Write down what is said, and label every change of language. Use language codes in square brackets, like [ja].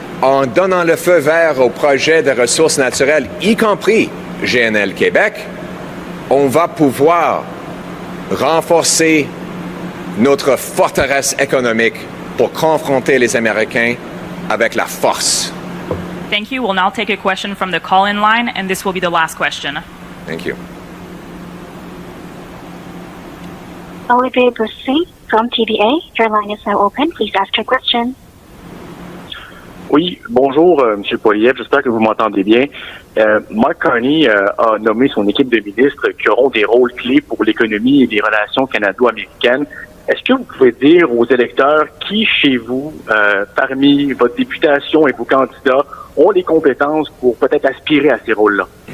[fr] En donnant le feu vert aux projets de ressources naturelles, y compris GNL Québec, on va pouvoir renforcer notre forteresse économique pour confronter les Américains avec la force. [en] Thank you. We'll now take a question from the call-in line, and this will be the last question. Thank you. Bureaucracy from TBA. Your line is now open. Please ask your question. [fr] Oui, bonjour, Monsieur Poilievre. J'espère que vous m'entendez bien. Mark Carney a nommé son équipe de ministres qui auront des rôles clés pour l'économie et les relations canado-américaines. Est-ce que vous pouvez dire aux électeurs qui, chez vous, parmi votre députation et vos candidats, ont les compétences pour peut-être aspirer à ces rôles-là?